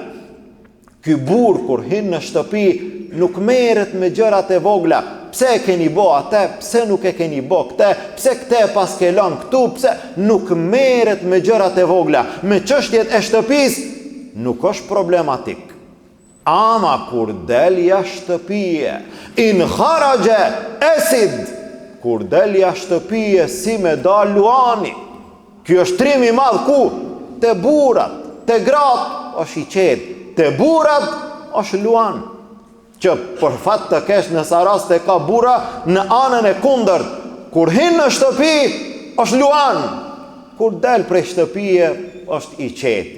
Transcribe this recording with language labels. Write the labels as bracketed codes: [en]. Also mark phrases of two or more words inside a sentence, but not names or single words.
[sq] Ky burr kur hin në shtëpi nuk merret me gjërat e vogla. Pse e keni bo atë, pse nuk e keni bo këte, pse këte pas ke lënë këtu, pse nuk merret me gjërat e vogla. Me çështjet e shtëpis nuk është problematik. Ama kur del jashtë shtëpie, in kharaja asid, kur del jashtë shtëpie si me dal luani. Ky është trim i madh ku? Te burrat, te gratë është i qetë, te burrat është luan. Që për fat të kesh në sa rast e ka burra në anën e kundërt, kur hin në shtëpi është luan, kur del prej shtëpie është i qetë.